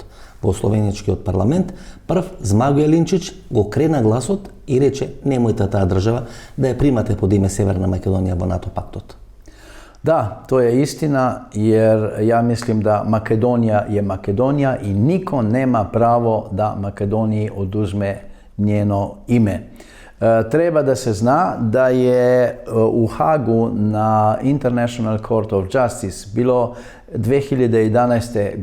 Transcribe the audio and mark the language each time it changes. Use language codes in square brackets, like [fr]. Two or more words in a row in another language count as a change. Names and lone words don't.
[mk] Во словеничкиот парламент прв Змагоје Линчич го крена гласот и рече немојте таа држава да ја примате под име Северна Македонија во НАТО пактот. [sr] Da, to je istina jer ja mislim da Makedonija je Makedonija i niko nema pravo da Makedoniji oduzme njeno ime. Treba da se zna da je u Hagu na [en] International Court of Justice [sr] bilo 2011.